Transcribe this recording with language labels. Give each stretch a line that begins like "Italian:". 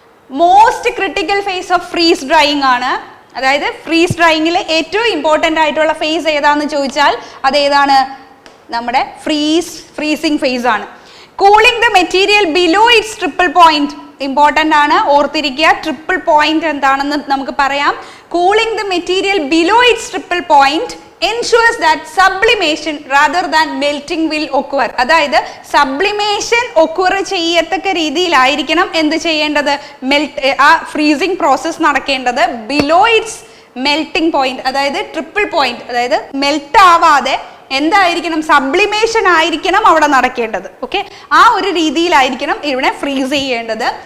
English: most critical phase of freeze drying
Malayalam: ആണ്. അതായത് freeze ഡ്രൈയിങ്ങിൽ ഏറ്റവും ഇമ്പോർട്ടൻ്റ് ആയിട്ടുള്ള ഫേസ് ഏതാണെന്ന് ചോദിച്ചാൽ അതേതാണ്? നമ്മുടെ ഫ്രീസിങ് ഫേസ് ആണ്.
English: cooling the material below its triple point
Malayalam: important ആണ്, ഓർത്തിരിക്കുക. ട്രിപ്പിൾ പോയിന്റ് എന്താണെന്ന് നമുക്ക് പറയാം.
English: Cooling the material below its triple point ensures that sublimation rather than melting will occur.
Malayalam: അതായത് സബ്ലിമേഷൻ ഒക്വർ ചെയ്യത്തക്ക രീതിയിലായിരിക്കണം എന്ത് ചെയ്യേണ്ടത്? ആ ഫ്രീസിങ് പ്രോസസ് നടക്കേണ്ടത്
English: below its melting point,
Malayalam: അതായത് ട്രിപ്പിൾ പോയിന്റ്, അതായത് മെൽറ്റ് ആവാതെ എന്തായിരിക്കണം? സബ്ലിമേഷൻ ആയിരിക്കണം അവിടെ നടക്കേണ്ടത്. ഓക്കെ, ആ ഒരു രീതിയിലായിരിക്കണം ഇവിടെ ഫ്രീസ് ചെയ്യേണ്ടത്.